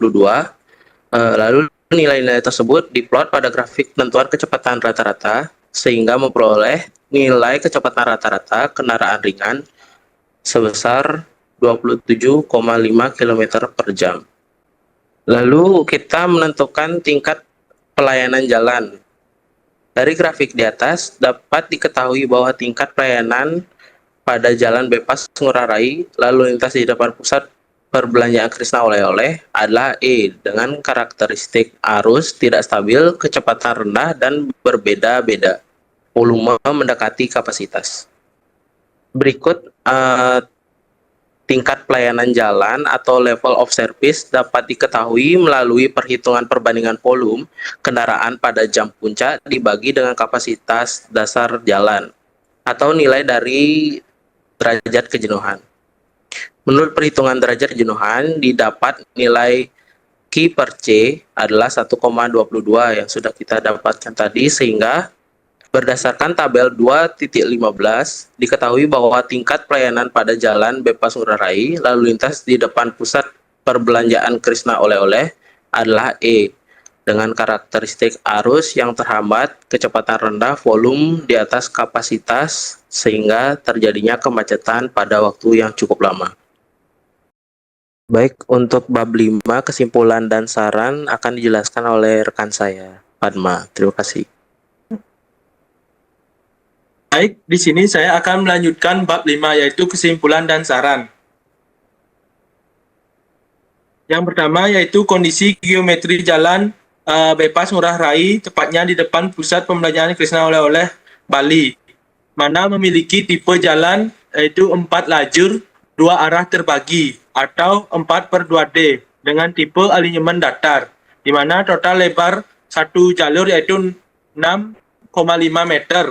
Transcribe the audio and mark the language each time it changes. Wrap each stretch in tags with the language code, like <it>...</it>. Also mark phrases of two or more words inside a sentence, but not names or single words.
<id>Lalu nilai-nilai tersebut diplot pada grafik penentuan kecepatan rata-rata sehingga memperoleh nilai kecepatan rata-rata kendaraan ringan sebesar 27,5 km per jam. Lalu kita menentukan tingkat pelayanan jalan. Dari grafik di atas dapat diketahui bahwa tingkat pelayanan pada jalan bebas ngurah rai lalu lintas di depan pusat perbelanjaan Krisna Oleh-oleh adalah E dengan karakteristik arus tidak stabil, kecepatan rendah dan berbeda-beda. Volume mendekati kapasitas. Berikut tingkat pelayanan jalan atau</id> <en>level of service</en> <id>dapat diketahui melalui perhitungan perbandingan volume kendaraan pada jam puncak dibagi dengan kapasitas dasar jalan atau nilai dari derajat kejenuhan. Menurut perhitungan derajat kejenuhan didapat nilai Q per C adalah 1,22 yang sudah kita dapatkan tadi sehingga berdasarkan tabel 2.15, diketahui bahwa tingkat pelayanan pada jalan bebas ngurah rai lalu lintas di depan pusat perbelanjaan Krisna Oleh-oleh adalah E, dengan karakteristik arus yang terhambat, kecepatan rendah, volume di atas kapasitas, sehingga terjadinya kemacetan pada waktu yang cukup lama. Baik, untuk bab 5, kesimpulan dan saran akan dijelaskan oleh rekan saya, Padma. Terima kasih. Baik, di sini saya akan melanjutkan bab 5 yaitu kesimpulan dan saran. Yang pertama yaitu kondisi geometri jalan bebas ngurah rai tepatnya di depan pusat pembelanjaan Krisna Oleh-oleh Bali, mana memiliki tipe jalan yaitu 4 lajur 2 arah terbagi atau 4/2D dengan tipe alinyemen datar, di mana total lebar satu jalur yaitu 6,5 meter.</id>